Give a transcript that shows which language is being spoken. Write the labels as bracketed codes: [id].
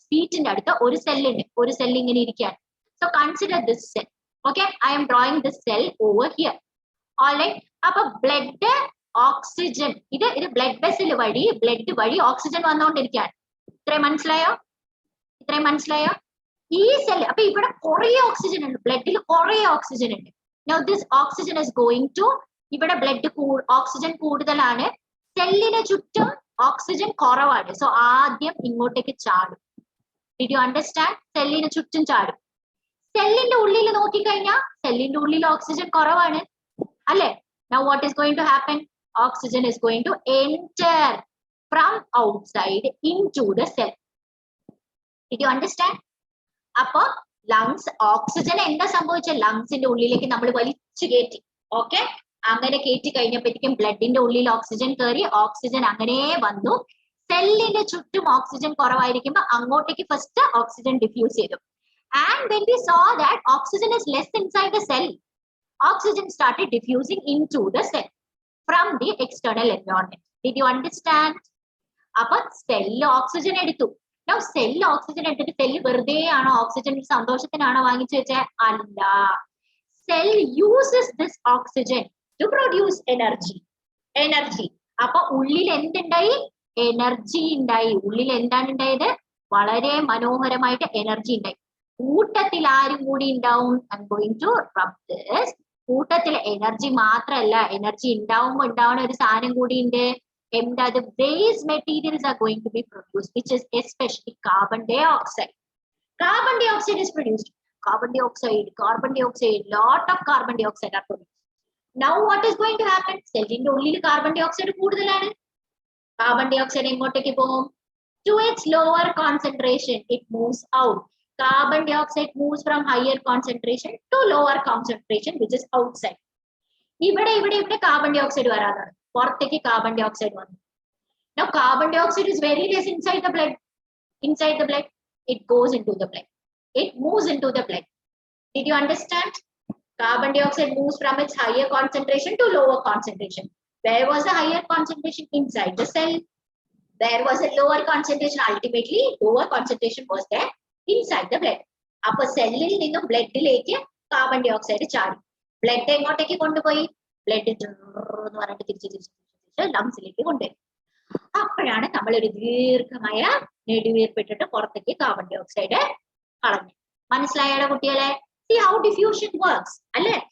[ml] ഫീറ്റിന്റെ അടുത്ത് ഒരു സെൽ ഉണ്ട്, ഒരു സെൽ ഇങ്ങനെ ഇരിക്കുകയാണ്. [en] So consider this cell. Okay, I am drawing this cell over here. [ml] Alright, അപ്പൊ ബ്ലഡ് ഓക്സിജൻ, ഇത് ബ്ലഡ് വെസൽ വഴി, ബ്ലഡ് വഴി ഓക്സിജൻ വന്നുകൊണ്ടിരിക്കുകയാണ്. ഇത്രയും മനസ്സിലായോ? ഇത്രയും മനസ്സിലായോ? ഈ സെൽ, അപ്പൊ ഇവിടെ കുറെ ഓക്സിജൻ ഉണ്ട്, ബ്ലഡിൽ കുറെ ഓക്സിജൻ ഉണ്ട്. [en] Now this oxygen is going to, [ml] ഇവിടെ ബ്ലഡ് ഓക്സിജൻ കൂടുതലാണ്, സെല്ലിന് ചുറ്റും ഓക്സിജൻ കുറവാണ്. സോ ആദ്യം ഇങ്ങോട്ടേക്ക് ചാടും. [en] Did you understand? [ml] സെല്ലിന് ചുറ്റും ചാടും. സെല്ലിന്റെ ഉള്ളിൽ നോക്കിക്കഴിഞ്ഞാൽ സെല്ലിന്റെ ഉള്ളിൽ ഓക്സിജൻ കുറവാണ് അല്ലെ? [en] Now what is going to happen? Oxygen is going to enter from outside into the cell. Did you understand? [ml] അപ്പൊ ലങ്സ് ഓക്സിജൻ എന്താ സംഭവിച്ച? ലങ്സിന്റെ ഉള്ളിലേക്ക് നമ്മൾ വലിച്ചു കയറ്റി. ഓക്കെ, അങ്ങനെ കയറ്റി കഴിഞ്ഞപ്പോഴേക്കും ബ്ലഡിന്റെ ഉള്ളിൽ ഓക്സിജൻ കയറി, ഓക്സിജൻ അങ്ങനെ വന്നു. സെല്ലിന്റെ ചുറ്റും ഓക്സിജൻ കുറവായിരിക്കുമ്പോ അങ്ങോട്ടേക്ക് ഫസ്റ്റ് ഓക്സിജൻ ഡിഫ്യൂസ് ചെയ്തു. [en] And when we saw that oxygen is less inside the cell, oxygen started diffusing into the cell from the external environment. Did you understand? [ml] അപ്പൊ സെല്ല് ഓക്സിജൻ എടുത്തു. Now cell oxygen എടുത്തിട്ട് cell വെറുതെ ആണോ oxygen സന്തോഷത്തിനാണോ വാങ്ങിച്ചു വെച്ചേ? അല്ല. [en] Cell uses this oxygen to produce energy. [ml] Energy. അപ്പൊ ഉള്ളിൽ എന്തുണ്ടായി? എനർജി ഉണ്ടായി. ഉള്ളിൽ എന്താണ് ഉണ്ടായത്? വളരെ മനോഹരമായിട്ട് എനർജി ഉണ്ടായി. കൂട്ടത്തിൽ ആരും കൂടി ഉണ്ടാവും? [en] I'm going to rub this. [ml] കൂട്ടത്തിൽ എനർജി മാത്രമല്ല, എനർജി ഉണ്ടാവുമ്പോ ഉണ്ടാവുന്ന ഒരു സാധനം കൂടി ഉണ്ട്. എന്താ? [en] The waste materials are going to be produced, which is especially carbon dioxide. Carbon dioxide is produced. Carbon dioxide, lot of carbon dioxide are produced. Now what is going to happen? [ml] സെല്ലിന്റെ ഉള്ളിൽ carbon dye oxide കൂടുതലാണ്. Carbon dye oxide എങ്ങോട്ടേക്ക് പോകും? [en] To its lower concentration, it moves out. Carbon dioxide moves from higher concentration to lower concentration, which is outside. [ml] ഇവിടെ carbon dye oxide വരാതാണ്, പുറത്തേക്ക് carbon dye oxide വന്നു. [en] Now carbon dioxide is very less inside the blood. Inside the blood, it goes into the blood. It moves into the blood. Did you understand? Carbon dioxide moves from its higher concentration to lower concentration. Where was the higher concentration? Inside the cell. Where was the lower concentration? Ultimately, lower concentration was there inside the blood. [ml] അപ്പൊ സെല്ലിൽ നിന്നും ബ്ലഡിലേക്ക് carbon dye oxide ചാടി. Blood എങ്ങോട്ടേക്ക് കൊണ്ടുപോയി? Blood എന്ന് പറഞ്ഞിട്ട് തിരിച്ച് ലങ്സിലേക്ക് കൊണ്ടുപോയി. അപ്പോഴാണ് നമ്മൾ ഒരു ദീർഘമായ നെടുവീർപ്പിട്ടിട്ട് പുറത്തേക്ക് കാർബൺ ഡൈ ഓക്സൈഡ് കളഞ്ഞു. മനസ്സിലായോ കുട്ടികളെ? [en] See how diffusion works അല്ലേ?